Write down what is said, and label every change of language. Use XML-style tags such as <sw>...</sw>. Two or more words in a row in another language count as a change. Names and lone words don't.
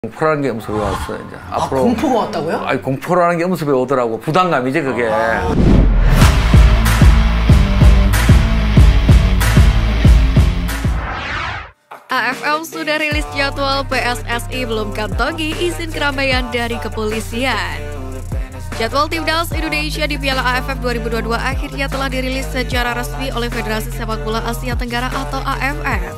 <ko>공포라는 게 연습에 왔어 이제. 아, 공포가 왔다고요? 아니 공포라는 게 연습에 오더라고. 부담감이지 그게.</ko> <id>AFF sudah rilis jadwal, PSSI belum kantongi izin keramaian dari kepolisian. Jadwal Timnas Indonesia di Piala AFF 2022 akhirnya telah dirilis secara resmi oleh Federasi Sepak Bola Asia Tenggara atau AFF.</id>